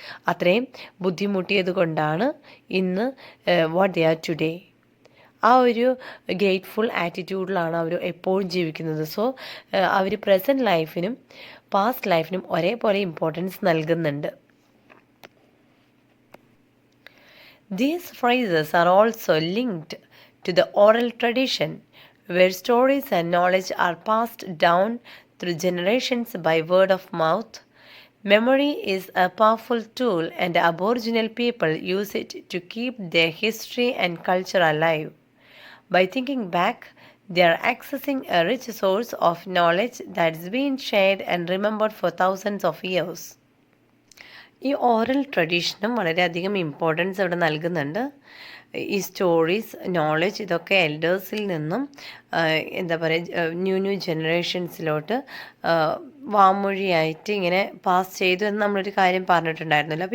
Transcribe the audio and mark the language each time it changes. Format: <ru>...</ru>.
<ml>അത്രയും ബുദ്ധിമുട്ടിയത് കൊണ്ടാണ് ഇന്ന്</ml> <en>What they are today.</en> <ml>ആ ഒരു ഗ്രേറ്റ്ഫുൾ ആറ്റിറ്റ്യൂഡിലാണ് അവർ എപ്പോഴും ജീവിക്കുന്നത്. സോ അവർ പ്രസൻറ്റ് ലൈഫിനും പാസ്റ്റ് ലൈഫിനും ഒരേപോലെ ഇമ്പോർട്ടൻസ് നൽകുന്നുണ്ട്.</ml> <en>These phrases are also linked to the oral tradition, where stories and knowledge are passed down through generations by word of mouth. Memory is a powerful tool, and Aboriginal people use it to keep their history and culture alive. By thinking back, they are accessing a rich source of knowledge that's been shared and remembered for thousands of years.</en> <ml>ഈ oral ട്രഡീഷനും വളരെയധികം importance ഇവിടെ നൽകുന്നുണ്ട്. ഈ stories, knowledge ഇതൊക്കെ എൽഡേഴ്സിൽ നിന്നും എന്താ പറയുക new ജനറേഷൻസിലോട്ട് വാമൊഴിയായിട്ട് ഇങ്ങനെ പാസ് ചെയ്തു എന്ന് നമ്മളൊരു കാര്യം പറഞ്ഞിട്ടുണ്ടായിരുന്നല്ലോ.</ml>